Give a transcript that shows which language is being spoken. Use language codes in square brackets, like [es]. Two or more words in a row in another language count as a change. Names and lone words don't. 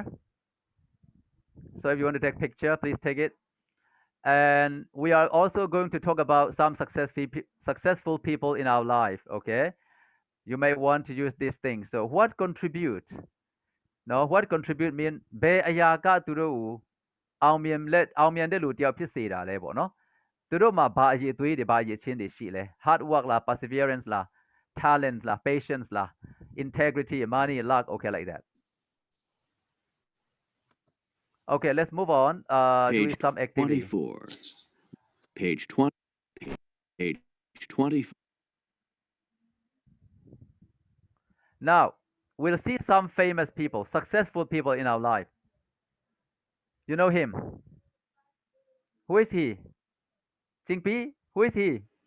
[en] So if you want to take picture, please take it. And we are also going to talk about some successful people in our life, okay? You may want to use this thing. So what contribute? No, what contribute mean [my] ဘယ်အရာကသူတို့ကိုအောင်မြင်တဲ့လူတယောက်ဖြစ်စေတာလဲပေါ့နော်သူတို့မှာဘာအရေးသွေးတွေဘာအရေးချင်းတွေရှိလဲ [en] hard work လား perseverance လား talent လား patience လား integrity money luck okay like that okay let's move on Page do some activity 24. Page 20. Page 24. now we'll see some famous people successful people in our life you know him who is he Jingpi who is he